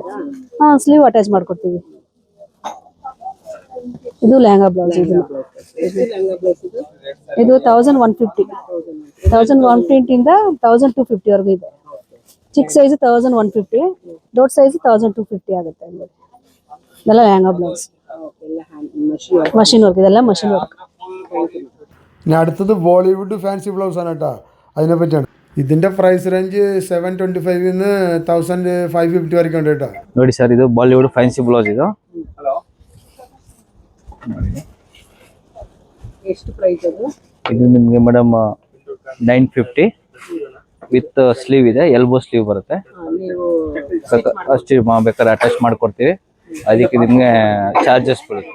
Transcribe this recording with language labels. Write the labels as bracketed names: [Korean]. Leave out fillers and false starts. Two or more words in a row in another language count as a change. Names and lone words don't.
[Kannada] ಹಾ, [English] sleeve attach [Kannada] ಮಾಡ್ಕೊಡ್ತೀವಿ. ಇದು ಲೆಹಂಗಾ ಬ್ಲೌಸ್. ಇದು 1150, 1150 ಇಂದ 1250 ವರೆಗೂ ಇದೆ. ಚಿಕ್ಕ ಸೈಜ್ 1150, ದೊಡ್ಡ ಸೈಜ್ 1250 ಆಗುತ್ತೆ. ಇದೆಲ್ಲ ಲೆಹಂಗಾ ಬ್ಲೌಸ್, [English] machine work. [Malayalam] ഇതെല്ലാം [English] machine work. [Malayalam] ഇനി അടുത്തത് [English] Bollywood fancy blouse [Malayalam] ആണ് കേട്ടോ, അതിനെ പറ്റിയാണ്. ഇതിൻ്റെ [English] price range [Malayalam] 725 നിന്ന് 1550 വരെയൊക്കെ ഉണ്ട് കേട്ടോ. [Kannada] ನೋಡಿ ಸರ್, ಇದು [English] Bollywood fancy blouse. [Kannada] ಇದು ಎಷ್ಟು ಪ್ರೈಸ್ ಅದು? ಇದು ನಿಮಗೆ ಮೇಡಮ್ 950 [English] with sleeve [Kannada] ಇದೆ, [English] elbow sleeve [Kannada] ಬರುತ್ತೆ. ನೀವು ಅಷ್ಟು ಬೇಕಾದ್ರೆ ಅಟ್ಯಾಚ್ ಮಾಡ್ಕೊಡ್ತೀವಿ, ಅದಕ್ಕೆ ನಿಮಗೆ ಚಾರ್ಜಸ್ ಬೀಳುತ್ತೆ.